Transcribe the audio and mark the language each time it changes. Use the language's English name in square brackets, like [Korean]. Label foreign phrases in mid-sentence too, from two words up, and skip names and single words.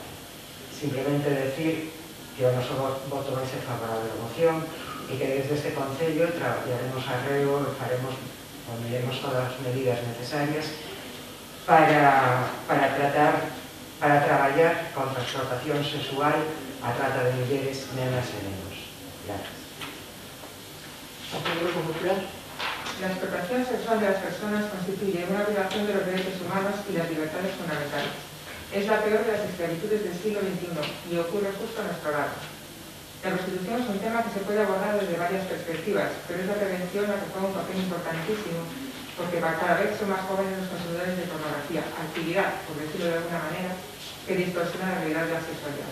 [Galician] Simplemente decir que o noso voto vai ser favorable a moción e que desde este Concello traballaremos arreo e poneremos todas as medidas necesarias para traballar contra a explotación sexual, a trata de mulleres, nenas e nenos. Gracias. [Spanish] ¿Al Grupo Popular? La explotación sexual de las personas constituye una violación de los derechos humanos y las libertades fundamentales. Es la peor de las esclavitudes del siglo XXI y ocurre justo a nuestro lado. La prostitución es un tema que se puede abordar desde varias perspectivas, pero es la prevención la que juega un papel importantísimo, porque cada vez son más jóvenes los consumidores de pornografía, actividad, por decirlo de alguna manera, que distorsiona la realidad de la sexualidad.